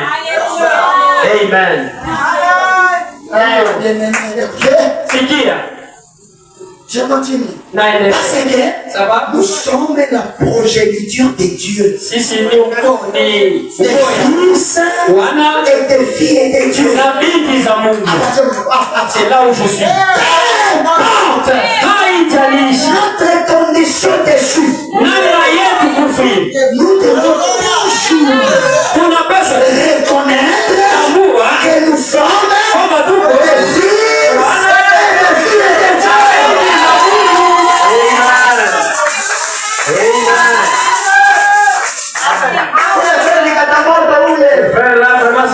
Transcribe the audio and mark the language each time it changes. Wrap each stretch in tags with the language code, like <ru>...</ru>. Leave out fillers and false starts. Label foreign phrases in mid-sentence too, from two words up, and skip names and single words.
<sw>Amen. Sikia.</sw> <fr>Je continue.</fr> <sw>Naendelea.</sw> <fr>Parce que nous sommes la progéniture de Dieu.</fr> <sw>Sisi ni</sw> <fr>des fils et des filles de Dieu.</fr> <sw>na binti za Mungu.</sw> <fr>C'est là où je suis.</fr> <sw>Haijalishi</sw> <fr>notre condition déchue.</fr> <sw>namna yetu kufi.</sw> <fr>Nous devons toujours</fr> <sw>Tunapaswa</sw> <fr>reconnaître que nous sommes</fr> <sw>kwamba tuko</sw> <fr>des fils et des filles de Dieu. Frère là,</fr>